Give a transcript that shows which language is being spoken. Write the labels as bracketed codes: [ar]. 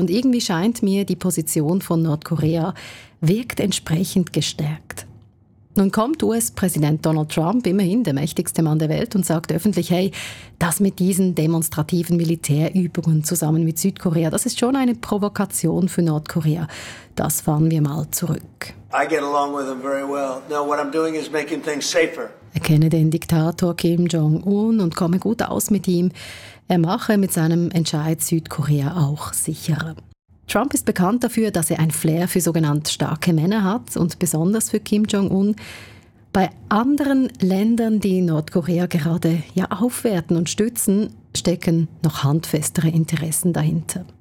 [de] Und irgendwie scheint mir, die Position von Nordkorea wirkt entsprechend gestärkt. Nun kommt US-Präsident Donald Trump, immerhin der mächtigste Mann der Welt, und sagt öffentlich, hey, das mit diesen demonstrativen Militärübungen zusammen mit Südkorea, das ist schon eine Provokation für Nordkorea. Das fahren wir mal zurück. [en] I get along with them very well. No, what I'm doing is making things safer. [de] Er kenne den Diktator Kim Jong-un und komme gut aus mit ihm. Er mache mit seinem Entscheid Südkorea auch sicherer. Trump ist bekannt dafür, dass er ein Flair für sogenannte starke Männer hat und besonders für Kim Jong-un. Bei anderen Ländern, die Nordkorea gerade ja aufwerten und stützen, stecken noch handfestere Interessen dahinter.